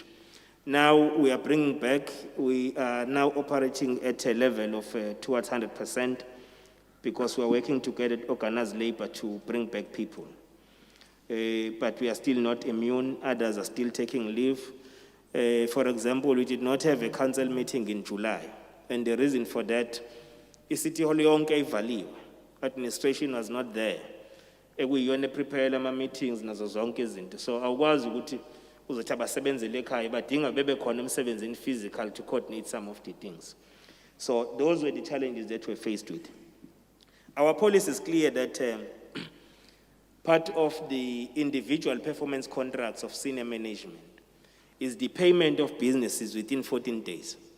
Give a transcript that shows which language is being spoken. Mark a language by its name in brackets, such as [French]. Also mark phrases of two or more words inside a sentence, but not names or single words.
[English] Now we are bringing back, we are now operating at a level of towards 100% because we are working together with organized labor to bring back people. But we are still not immune, others are still taking leave. For example, we did not have a council meeting in July, and the reason for that is City Hall [Zulu] yonke ivaliwe. [English] Administration was not there. [Zulu] Ekuyiyona prepare ama meetings nazo zonke izinto. So awukwazi ukuthi uzothi abasebenzele ekhaya badinga bebe khona emsebenzini [English] physical to coordinate some of the things. So those were the challenges that we're faced with. Our policy is clear that part of the individual performance contracts of senior management is the payment of businesses within 14 days.